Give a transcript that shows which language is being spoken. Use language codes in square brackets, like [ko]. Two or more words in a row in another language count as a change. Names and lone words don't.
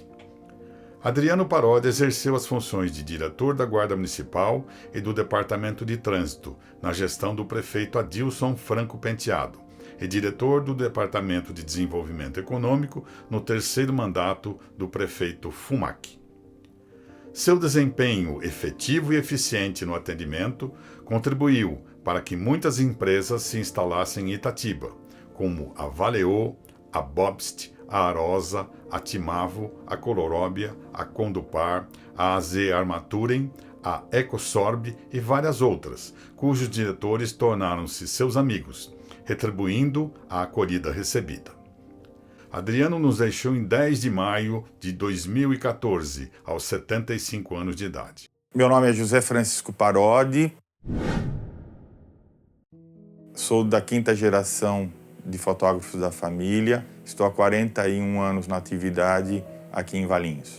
[pt] Adriano Parodi exerceu as funções de diretor da Guarda Municipal e do Departamento de Trânsito, na gestão do prefeito Adilson Franco Penteado, e diretor do Departamento de Desenvolvimento Econômico no terceiro mandato do prefeito Fumac. Seu desempenho efetivo e eficiente no atendimento contribuiu para que muitas empresas se instalassem em Itatiba, como a Valeo, a Bobst, a Arosa, a Timavo, a Coloróbia, a Condupar, a AZ Armaturen, a Ecosorb e várias outras, cujos diretores tornaram-se seus amigos, retribuindo a acolhida recebida. Adriano nos deixou em 10 de maio de 2014, aos 75 anos de idade. Meu nome é José Francisco Parodi, sou da 5ª geração de fotógrafos da família, estou há 41 anos na atividade aqui em Valinhos.